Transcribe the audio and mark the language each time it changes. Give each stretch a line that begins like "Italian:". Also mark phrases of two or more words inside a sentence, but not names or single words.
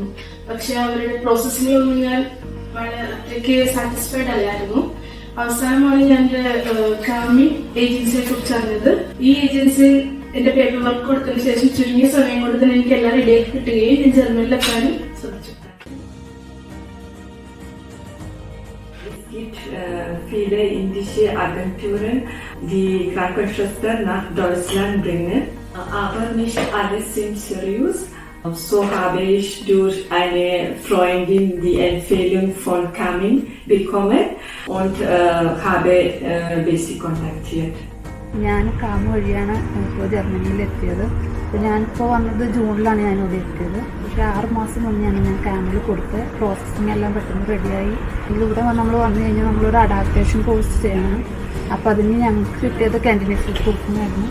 Malayalam: പക്ഷെ അവരുടെ പ്രോസസ്സിലൊന്നും ഞാൻ അത്രയ്ക്ക് സാറ്റിസ്ഫൈഡ് അല്ലായിരുന്നു. അവസാനമാണ് ഞാൻ കാമി ഏജൻസിയെ കുറിച്ച് അറിഞ്ഞത്. ഈ ഏജൻസി എന്റെ
English: paper work
Malayalam: കൊടുത്തതിന് ശേഷം ചുരുങ്ങിയ സമയം കൊണ്ട് തന്നെ എനിക്ക് എല്ലാം റെഡിയാക്കി കിട്ടുകയും ഞാൻ ജർമ്മനിലെത്താനും ശ്രമിച്ചു.
German: Es gibt viele indische Agenturen, die Krankenschwestern nach Deutschland bringen, aber nicht alle sind seriös. So habe ich durch eine Freundin die Empfehlung von Kamin bekommen und habe sie kontaktiert.
Malayalam: ഞാൻ കാമ വഴിയാണ് ഇപ്പോൾ ജർമ്മനിയിൽ എത്തിയത്. അപ്പോൾ ഞാനിപ്പോൾ വന്നത് ജൂണിലാണ് ഞാനിവിടെ എത്തിയത്. പക്ഷേ 6 മാസം മുന്നെയാണ് ഞാൻ കാമിൽ കൊടുത്ത് പ്രോസസ്സിങ് എല്ലാം പെട്ടെന്ന് റെഡിയായി. ഇതിലൂടെ നമ്മൾ വന്നു കഴിഞ്ഞാൽ നമ്മളൊരു
English: adaptation course
Malayalam: ചെയ്യണം. അപ്പോൾ അതിന് ഞങ്ങൾക്ക് കിട്ടിയത് കാൻഡിഡേറ്റ് കോഴ്സിനായിരുന്നു.